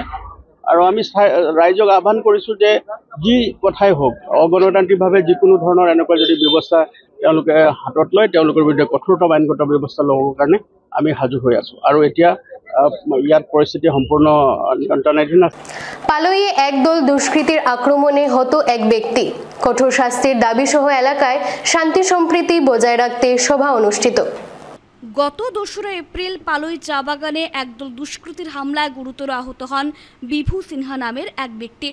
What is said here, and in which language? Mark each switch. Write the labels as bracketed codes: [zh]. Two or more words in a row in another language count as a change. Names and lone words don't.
[as] আৰু আমি ৰাইজক আহ্বান কৰিছোঁ যে যি কথাই হওক, অগণতান্ত্ৰিকভাৱে যিকোনো ধৰণৰ এনেকুৱা যদি ব্যৱস্থা তেওঁলোকে হাতত লয়, তেওঁলোকৰ বিৰুদ্ধে কঠোৰতম আইনগত ব্যৱস্থা ল'বৰ কাৰণে আমি সাজু হৈ আছোঁ। আৰু এতিয়া ইয়াত পৰিস্থিতি সম্পূৰ্ণ নিয়ন্ত্ৰণাধীন আছে। [bn] পালইয়ে একদল দুষ্কৃতীর আক্রমণে হত এক ব্যক্তি, কঠোর শাস্তির দাবি সহ এলাকায় শান্তি সম্প্রীতি বজায় রাখতে সভা অনুষ্ঠিত। গত 2রা এপ্রিল পালই চা বাগানে একদল দুষ্কৃতীর হামলায় গুরুতর আহত হন বিভু সিনহা নামের এক ব্যক্তি।